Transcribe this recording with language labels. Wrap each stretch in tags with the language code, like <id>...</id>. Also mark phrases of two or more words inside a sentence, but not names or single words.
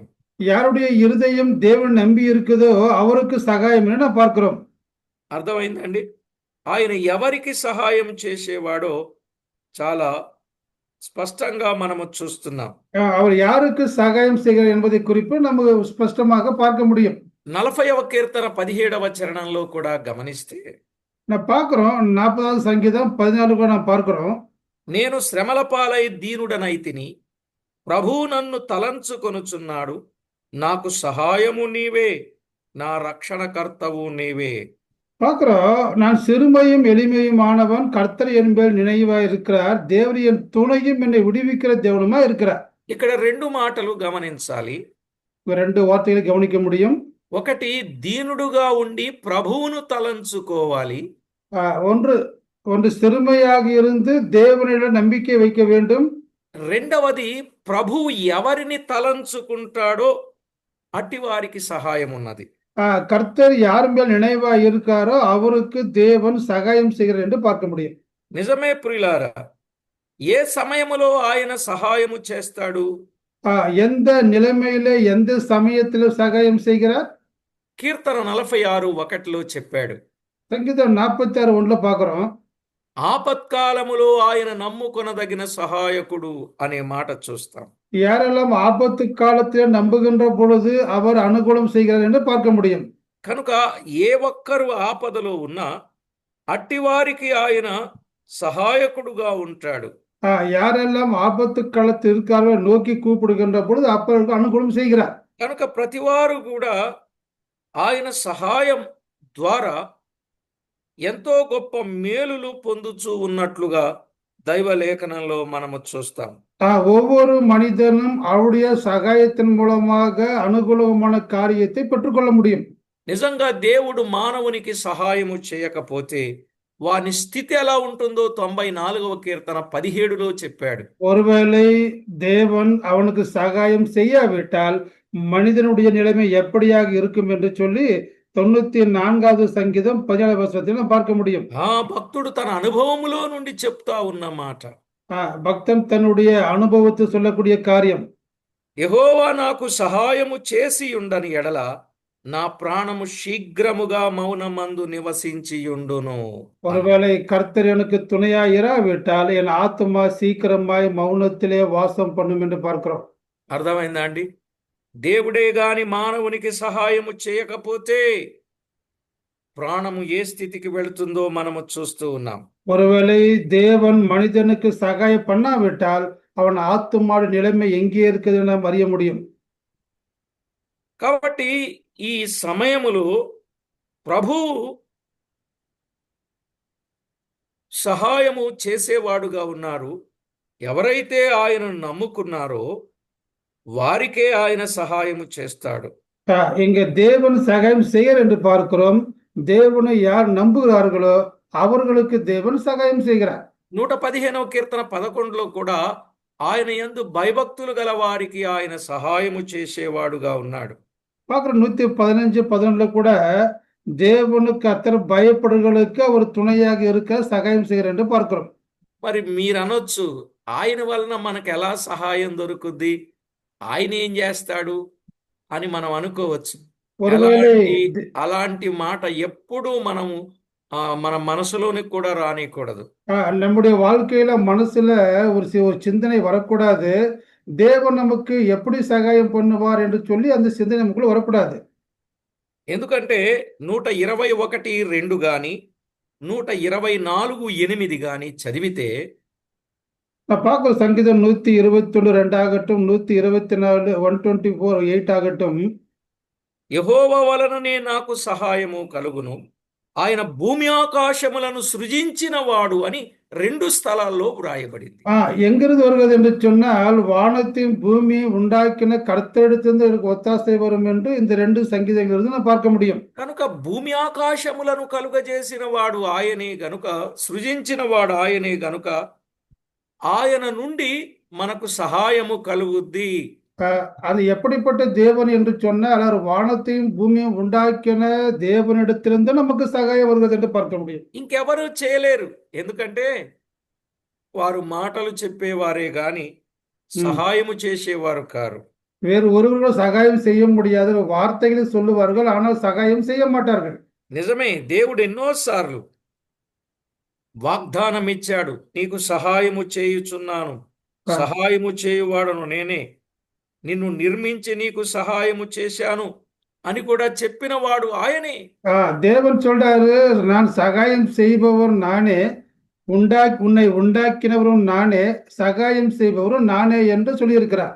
<ta>யாருடைய இருதயம் தேவன் நம்பி இருக்குதோ அவருக்கு சகாயம் என்று நாம் பார்க்கிறோம்.</ta> <te>అర్థమైందండి? ఆయన ఎవరికి సహాయం చేసేవాడో చాలా స్పష్టంగా మనము చూస్తున్నాం.</te> <ta>அவர் யாருக்கு சகாயம் செய்கிறார் என்பதை குறிப்பு நமக்கு ஸ்பஷ்டமாக பார்க்க முடியும்.</ta> <te>40వ కీర్తన 17వ చరణంలో కూడా గమనిస్తే,</te> <ta>நான் பார்க்கிறோம் 40வது சங்கீதம் 14 கூட நாம் பார்க்கிறோம்.</ta> <te>నేను శ్రమల పాలై దీనుడనైతిని, ప్రభువు నన్ను తలంచుకొనుచున్నాడు, నాకు సహాయము నీవే, నా రక్షణకర్తవు నీవే.</te> <ta>பார்க்கிறோம், நான் சிறுமையும் எளிமையுமானவன், கர்த்தர் என் மேல் நினைவாய் இருக்கிறார், தேவர் என் துணையும் என்னை விடுவிக்கிற தேவனுமா இருக்கிறார்.</ta> <te>ఇక్కడ రెండు మాటలు గమనించాలి.</te> <ta>ரெண்டு வார்த்தைகளை கவனிக்க முடியும்.</ta> <te>ఒకటి, దీనుడుగా ఉండి ప్రభువును తలంచుకోవాలి.</te> <ta>ஒன்று ஒன்று சிறுமையாக இருந்து தேவனிடம் நம்பிக்கை வைக்க வேண்டும்.</ta> <te>రెండవది, ప్రభువు ఎవరిని తలంచుకుంటాడో అట్టి వారికి సహాయం ఉన్నది.</te> <ta>கர்த்தர் யார் மேல் நினைவாய் இருக்காரோ அவருக்கு தேவன் சகாயம் செய்கிறார் என்று பார்க்க முடியும்.</ta> <te>నిజమే ప్రియులారా, ఏ సమయములో ఆయన సహాయము చేస్తాడు?</te> <ta>எந்த நிலைமையில எந்த சமயத்தில் சகாயம் செய்கிறார்?</ta> <te>కీర్తన 46:1 చెప్పాడు.</te> <ta>சங்கீதம் 46:1 பார்க்கிறோம்.</ta> <te>ఆపత్కాలములో ఆయన నమ్ముకొనదగిన సహాయకుడు అనే మాట చూస్తాం.</te> <ta>யாரெல்லாம் ஆபத்து காலத்தில் நம்புகின்ற பொழுது அவர் அனுகூலம் செய்கிறார் என்று பார்க்க முடியும்.</ta> <te>కనుక ఏ ఒక్కరు ఆపదలో ఉన్నా అట్టివారికి ఆయన సహాయకుడుగా ఉంటాడు.</te> <ta>யாரெல்லாம் ஆபத்து காலத்தில் இருக்காரோ நோக்கி கூப்பிடுகின்ற பொழுது அப்பொழுது அனுகூலம் செய்கிறார்.</ta> <te>కనుక ప్రతివారు కూడా ఆయన సహాయం ద్వారా ఎంతో గొప్ప మేలులు పొందుచూ ఉన్నట్లుగా దైవ లేఖనంలో మనము చూస్తాం.</te> <ta>ஒவ்வொரு மனிதனும் அவருடைய சகாயத்தின் மூலமாக அனுகூலமான காரியத்தை பெற்றுக்கொள்ள முடியும்.</ta> <te>నిజంగా దేవుడు మానవునికి సహాయము చేయకపోతే వాని స్థితి ఎలా ఉంటుందో 94వ కీర్తన 17లో చెప్పాడు.</te> <ta>ஒருவேளை தேவன் அவனுக்கு சகாயம் செய்யாவிட்டால் மனிதனுடைய நிலைமை எப்படியாக இருக்கும் என்று சொல்லி 94வது சங்கீதம் 17வது வசனத்தில் நாம் பார்க்க முடியும்.</ta> <te>భక్తుడు తన అనుభవములో నుండి చెప్తా ఉన్న మాట.</te> <ta>பக்தன் தன்னுடைய அனுபவத்தை சொல்லக்கூடிய காரியம்.</ta> <te>యెహోవా నాకు సహాయము చేసి ఉండని ఎడల నా ప్రాణము శీఘ్రముగా మౌనమందు నివసించియుండును.</te> <ta>ஒருவேளை கர்த்தர் எனக்கு துணையாய் இராவிட்டால் என் ஆத்துமா சீக்கிரமாய் மௌனத்திலே வாசம் பண்ணும் என்று பார்க்கிறோம்.</ta> <te>అర్థమైందా అండి? దేవుడే గాని మానవునికి సహాయము చేయకపోతే ప్రాణము ఏ స్థితికి వెళుతుందో మనము చూస్తూ ఉన్నాం.</te> <ta>ஒருவேளை தேவன் மனிதனுக்கு சகாயம் பண்ணாவிட்டால் அவன் ஆத்துமாடு நிலைமை எங்கே இருக்குது நாம் அறிய முடியும்.</ta> <te>కాబట్టి ఈ సమయములో ప్రభు సహాయము చేసేవాడుగా ఉన్నారు. ఎవరైతే ఆయనను నమ్ముకున్నారో వారికే ఆయన సహాయము చేస్తాడు.</te> <ta>இங்க தேவன் சகாயம் செய்கிறார் என்று பார்க்கிறோம். தேவனை யார் நம்புகிறார்களோ அவர்களுக்கு தேவன் சகாயம் செய்கிறார்.</ta> <te>115వ కీర్తన 11లో కూడా ఆయన యందు భయభక్తులు గల వారికి ఆయన సహాయము చేసేవాడుగా ఉన్నాడు.</te> <ta>பார்க்கிறோம் 115:11 கூட தேவனுக்கு அத்தனை பயப்படுகளுக்கு அவர் துணையாக இருக்க சகாயம் செய்கிறார் என்று பார்க்கிறோம்.</ta> <te>మరి మీరు అనొచ్చు, ఆయన వలన మనకు ఎలా సహాయం దొరుకుద్ది, ఆయన ఏం చేస్తాడు అని మనం అనుకోవచ్చు. అలాంటి మాట ఎప్పుడూ మనము మన మనసులోనికి కూడా రానికూడదు.</te> <ta>நம்முடைய வாழ்க்கையில மனசுல ஒரு சிந்தனை வரக்கூடாது. தேவன் நமக்கு எப்படி சகாயம் பண்ணுவார் என்று சொல்லி அந்த சிந்தனை நமக்குள்ள வரக்கூடாது.</ta> <te>ఎందుకంటే 121:2 గాని 124:8 గాని చదివితే,</te> <ta>நான் பார்க்கிறோம் சங்கீதம் 121:2 ஆகட்டும், 124 124:8 ஆகட்டும்,</ta> <te>యెహోవా వలననే నాకు సహాయము కలుగును, ఆయన భూమి ఆకాశములను సృజించిన వాడు అని రెండు స్థలాల్లో వ్రాయబడింది.</te> <ta>எங்கிருந்து வருகிறது என்று சொன்னால் வானத்தையும் பூமியை உண்டாக்கின கர்த்தரிடத்திலிருந்து எனக்கு ஒத்தாசை வரும் என்று இந்த 2 சங்கீதங்களிலிருந்து நான் பார்க்க முடியும்.</ta> <te>కనుక భూమి ఆకాశములను కలుగజేసిన వాడు ఆయనే గనుక, సృజించిన వాడు ఆయనే గనుక ఆయన నుండి మనకు సహాయము కలుగుద్ది.</te> <ta>அது எப்படிப்பட்ட தேவன் என்று சொன்னால் அவர் வானத்தையும் பூமியும் உண்டாக்கின தேவனிடத்திலிருந்து நமக்கு சகாயம் வருகிறது என்று பார்க்க முடியும்.</ta> <te>ఇంకెవరు చేయలేరు, ఎందుకంటే వారు మాటలు చెప్పేవారే గాని సహాయము చేసేవారు కారు.</te> <ta>வேறு ஒருவர்களும் சகாயம் செய்ய முடியாது, வார்த்தைகளை சொல்லுவார்கள் ஆனால் சகாயம் செய்ய மாட்டார்கள்.</ta> <te>నిజమే, దేవుడు ఎన్నోసార్లు వాగ్దానం ఇచ్చాడు, నీకు సహాయము చేయుచున్నాను, సహాయము చేయువాడను నేనే, నిన్ను నిర్మించి నీకు సహాయము చేశాను అని కూడా చెప్పిన వాడు ఆయనే.</te> <ta>தேவன் சொல்றாரு, நான் சகாயம் செய்பவர் நானே, உன்னை உண்டாக்கினவரும் நானே, சகாயம் செய்பவரும் நானே என்று சொல்லியிருக்கிறார்.</ta>